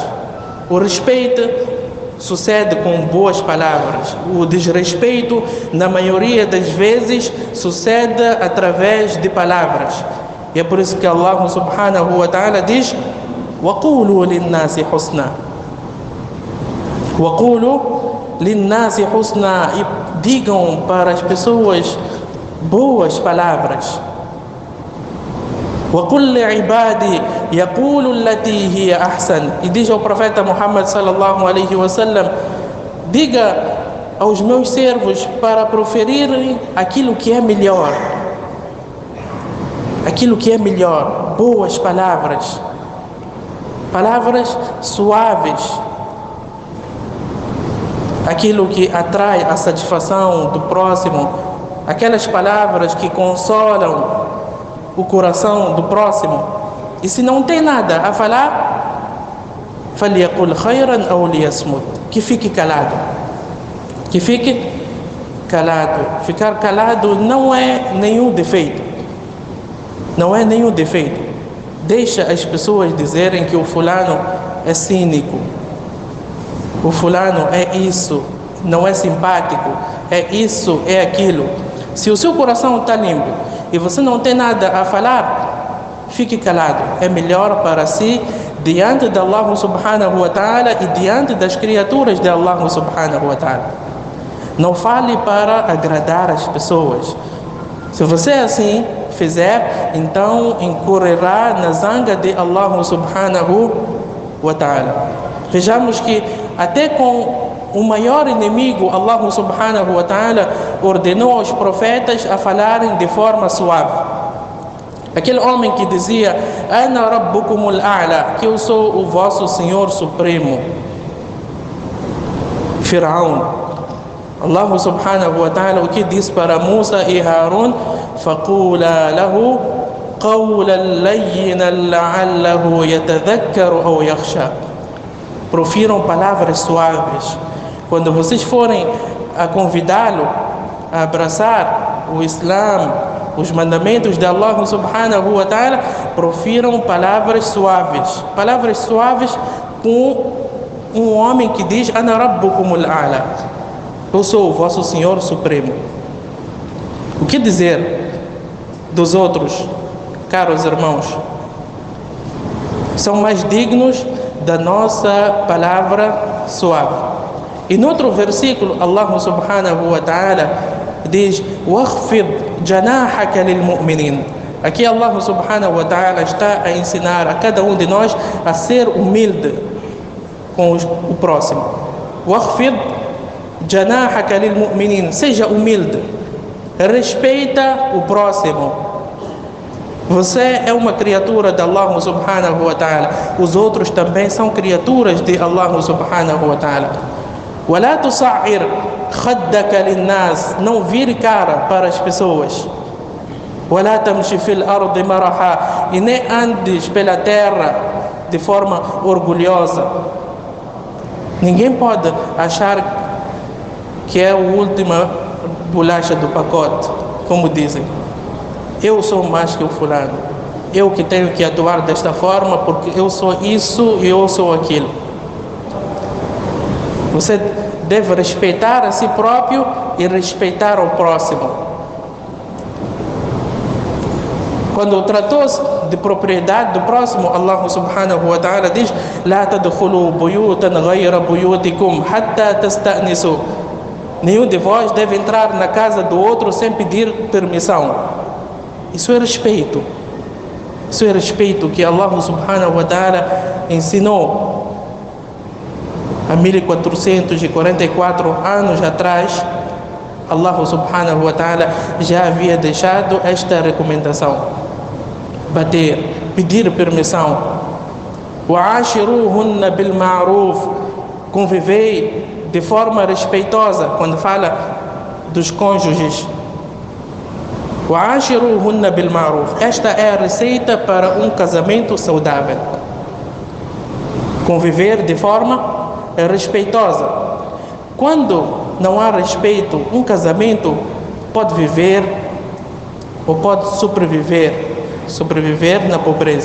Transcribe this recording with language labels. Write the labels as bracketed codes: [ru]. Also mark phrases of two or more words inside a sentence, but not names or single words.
[pt] O respeito sucede com boas palavras. O desrespeito, na maioria das vezes, sucede através de palavras. E é por isso que [ar] الله سبحانه وتعالى [pt] diz: [ar] وَقُولُوا لِلنَّاسِ حُسْنًا. وَقُولُوا لِلنَّاسِ حُسْنًا. [pt] E digam para as pessoas boas palavras. [ar] وَقُلْ لِعِبَادِي يَقُولُوا الَّتِي هِيَ أَحْسَنُ. [pt] E diz ao profeta Muhammad [ar] صلى الله عليه وسلم: [pt] diga aos meus servos para proferirem aquilo que é melhor. Aquilo que é melhor, boas palavras. Palavras suaves. Aquilo que atrai a satisfação do próximo. Aquelas palavras que consolam o coração do próximo. E se não tem nada a falar, [ar] فَلْيَقُلْ خَيْرًا أَوْ لِيَصْمُتْ. [pt] Que fique calado. Que fique calado. Ficar calado não é nenhum defeito. Não é nenhum defeito. Deixa as pessoas dizerem que o fulano é cínico. O fulano é isso, não é simpático, é isso, é aquilo. Se o seu coração está limpo e você não tem nada a falar, fique calado. É melhor para si diante de [ar] الله سبحانه وتعالى [pt] e diante das criaturas de [ar] الله سبحانه وتعالى. [pt] Não fale para agradar as pessoas. Se você assim fizer, então incorrerá na zanga de [ar] الله سبحانه وتعالى. [pt] Vejamos que até com o maior inimigo, [ar] الله سبحانه وتعالى [pt] ordenou aos profetas a falarem de forma suave. Aquele homem que dizia: [ar] أنا ربكم الأعلى, [pt] que eu sou o vosso Senhor Supremo. Firaun. [ar] الله سبحانه وتعالى [pt] o que diz para Musa e Harun: [ar] فَقُولَا لَهُ قَوْلًا لَيِّنًا لَعَلَّهُ يَتَذَكَّرُ أَوْ يَخْشَى. [pt] Profiram palavras suaves. Quando vocês forem a convidá-lo a abraçar o Islã, os mandamentos de [ar] الله سبحانه وتعالى, [pt] profiram palavras suaves. Palavras suaves com um homem que diz: [ar] أنا ربكم الأعلى, [pt] eu sou o vosso Senhor Supremo. O que dizer dos outros caros irmãos, são mais dignos da nossa palavra suave. E no outro versículo, [ar] الله سبحانه وتعالى [pt] diz: [ar] وَاخْفِضْ جَنَاحَكَ لِلْمُؤْمِنِينَ. [pt] Aqui [ar] الله سبحانه وتعالى [pt] está a ensinar a cada um de nós a ser humilde com o próximo. [ar] وَاخْفِضْ جَنَاحَكَ لِلْمُؤْمِنِينَ. [pt] Seja humilde, respeita o próximo. Você é uma criatura de [ar] الله سبحانه وتعالى. [pt] Os outros também são criaturas de [ar] الله سبحانه وتعالى. وَلَا تُصَعِّرْ خَدَّكَ لِلنَّاسِ. [pt] Não vire cara para as pessoas. [ar] وَلَا تَمْشِ فِي الْأَرْضِ مَرَحًا. [pt] E nem andes pela terra de forma orgulhosa. Ninguém pode achar que é a última bolacha do pacote, como dizem. Eu sou mais que o fulano. Eu que tenho que atuar desta forma porque eu sou isso e eu sou aquilo. Você deve respeitar a si próprio e respeitar o próximo. Quando tratou-se de propriedade do próximo, [ar] الله سبحانه وتعالى [pt] diz: [ar] لا تدخلوا بيوتا غير بيوتكم حتى تستأنسوا. [pt] Nenhum de vós deve entrar na casa do outro sem pedir permissão. Isso é respeito. Isso é respeito que [ar] الله سبحانه وتعالى [pt] ensinou há 1444 anos atrás. [ar] الله سبحانه وتعالى [pt] já havia deixado esta recomendação: bater, pedir permissão. [ar] وَعَاشِرُوهُنَّ بِالْمَعْرُوفِ. [pt] Convivei de forma respeitosa. Quando fala dos cônjuges, [ar] وَعَاشِرُوهُنَّ بِالْمَعْرُوفِ. [pt] Esta é a receita para um casamento saudável. Conviver de forma respeitosa. Quando não há respeito, um casamento pode viver ou pode sobreviver na pobreza.